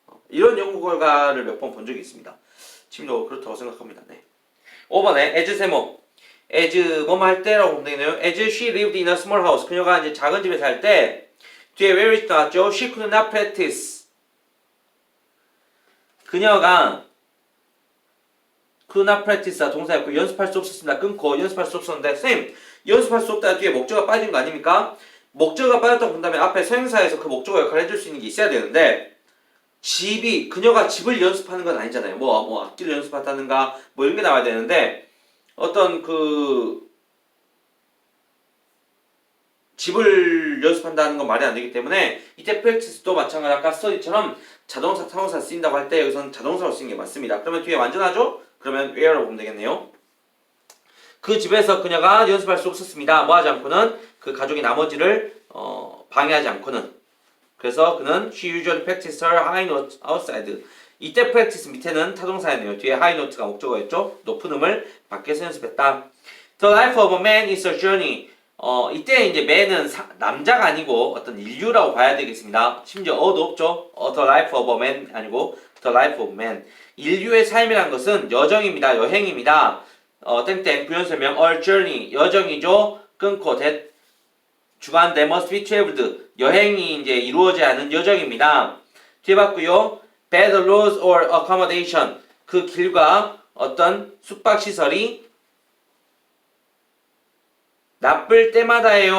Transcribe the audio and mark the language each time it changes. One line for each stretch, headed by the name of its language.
Korean: 이런 연구 결과를 몇 번 본 적이 있습니다. 지금도 그렇다고 생각합니다. 네. 5번에 as 세모 as 뭐뭐 할 때라고 보면 되겠네요.
English: as she lived in a small house
Korean: 그녀가 이제 작은 집에 살 때 뒤에
English: where is
Korean: 나왔죠?
English: She could not practice.
Korean: 그녀가
English: could not practice
Korean: 동사였고 연습할 수 없었습니다. 끊고 연습할 수 없었는데 쌤 연습할 수 없다 뒤에 목적어가 빠진 거 아닙니까? 목적어가 빠졌다고 본다면 앞에 서형사에서 그 목적어 역할을 해줄 수 있는 게 있어야 되는데 그녀가 집을 연습하는 건 아니잖아요. 뭐 악기를 연습한다든가 뭐 이런 게 나와야 되는데 어떤 집을 연습한다는 건 말이 안 되기 때문에 이때 practice도 마찬가지 아까 study처럼 자동사, 타동사 쓰인다고 할 때 여기서는 자동사로 쓰는 게 맞습니다. 그러면 뒤에 완전하죠? 그러면 where라고 보면 되겠네요. 그 집에서 그녀가 연습할 수 없었습니다. 뭐 하지 않고는 그 가족이 나머지를 방해하지 않고는 그래서 그는
English: she usually practiced her high note outside
Korean: 이때 practice 밑에는 타동사였네요. 뒤에 high note가 목적어였죠. 높은 음을 밖에서 연습했다.
English: The life of a man is a journey
Korean: 이때 이제 man은 남자가 아니고 어떤 인류라고 봐야 되겠습니다. 심지어 어도 없죠.
English: The life of a man
Korean: 아니고
English: the life of man.
Korean: 인류의 삶이란 것은 여정입니다. 여행입니다. 땡땡 부연설명
English: a journey
Korean: 여정이죠. 끊고 that 주간
English: that must be traveled
Korean: 여행이 이제 이루어져야 하는 여정입니다. 뒤에 봤고요.
English: bad roads or accommodation
Korean: 그 길과 어떤 숙박 시설이 나쁠 때마다예요.